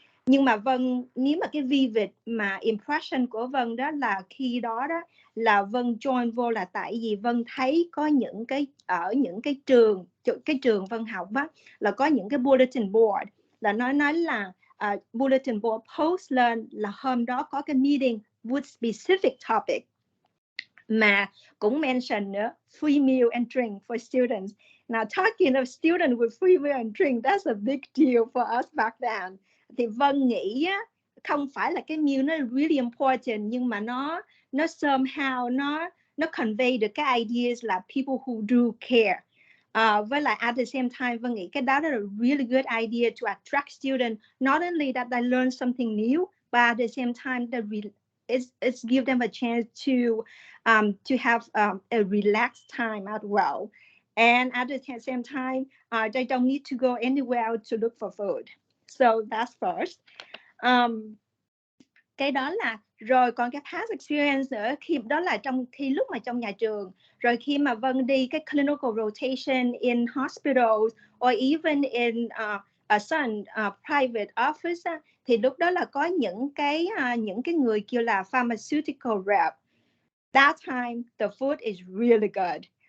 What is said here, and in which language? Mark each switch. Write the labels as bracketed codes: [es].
[vi] Nhưng mà Vân, nếu mà cái vivid mà impression của Vân đó là khi đó là Vân join vô là tại vì Vân thấy có những cái ở những cái trường Vân học á là có những cái bulletin board là nói là bulletin board post lên là hôm đó có cái [en] meeting with specific topic [vi] mà cũng mention nữa [en] free meal and drink for students. Now talking of students with free meal and drink, that's a big deal for us back then. [vi] Thì Vân nghĩ á, không phải là cái meal nó [en] really important [vi] nhưng mà nó somehow nó convey được cái ideas là [en] people who do care. [vi] Với lại [en] at the same time [vi] Vân nghĩ cái đó là [en] really good idea to attract students. Not only that they learn something new, but at the same time it's give them a chance to have a relaxed time as well. And at the same time, they don't need to go anywhere out to look for food. So that's first. [vi] Cái đó là rồi, còn cái past experience nữa khi đó là khi lúc mà trong nhà trường, rồi khi mà Vân đi cái [en] clinical rotation in hospitals or even in some private office [vi] thì lúc đó là có những cái người kêu là pharmaceutical rep. [en] That time the food is really good.